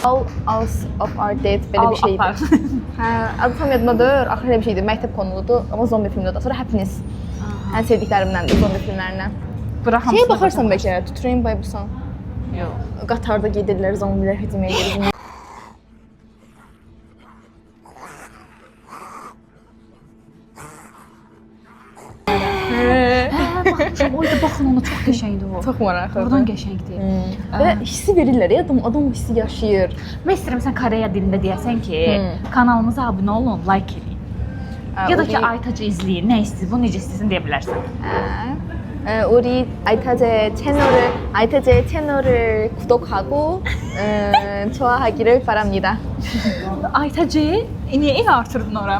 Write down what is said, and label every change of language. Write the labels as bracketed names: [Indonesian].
[Azerbaijani] All Hours of Our Dead belə bir şeydir. Hə, adı tam yadımdadır. Axır elə bir şeydir. Məktəb konuludur, amma zombi filmidir. Sonra Happiness. Ən sevdiklərimdəndir zombi filmlərindən. Bura Şeyə hamısına baxarsan bəlkə, Train by Busan. Yox. Qatarda gedirlər, zombilər hücum edir. Baxmışam, orada baxın ona çox qəşəngdir o. Çox maraqlıdır. Oradan qəşəngdir. Və hissi verirlər ya, adam hissi yaşayır. Mən istəyirəm sən Koreya dilində deyəsən ki, kanalımıza abunə olun, like edin. Ya da ki, Aytacı izləyin, nə istəyir, bunu necə istəyirsən deyə bilərsən. [Korean] 우리 아이타제 채널을 구독하고 좋아하기를 바랍니다. [Azerbaijani] Aytacı, niyə artırdın ora?